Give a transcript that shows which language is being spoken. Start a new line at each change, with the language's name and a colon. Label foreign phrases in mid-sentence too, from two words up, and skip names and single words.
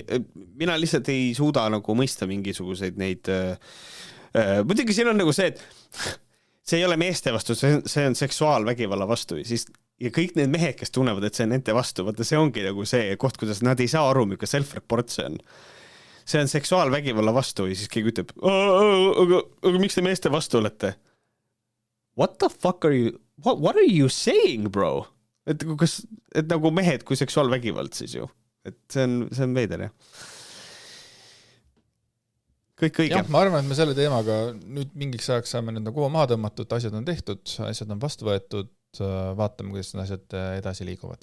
Estonian: Mina lihtsalt ei suuda nagu mõista mingisuguseid neid, muidugi siin on nagu see, et see ei ole meeste vastu, see on seksuaalvägivalla vastu ja kõik need mehed, kes tunnevad, et see on nende vastu, vaata see ongi nagu see koht, kuidas nad ei saa aru, milline self-report see on. See on seksuaalvägivalla vastu ja siis keegi ütleb, aga miks te meeste vastu olete?
English: What the fuck are you, what are you saying, bro?
Estonian: Et nagu mehed kui seksuaalvägivald siis ju. Et see on veider, jah. Kõik õige. Jah, ma arvan, et me selle teemaga nüüd mingiks ajaks saame nüüd nagu maha tõmmatud, asjad on tehtud, asjad on vastu võetud, vaatame, kuidas need asjad edasi liiguvad.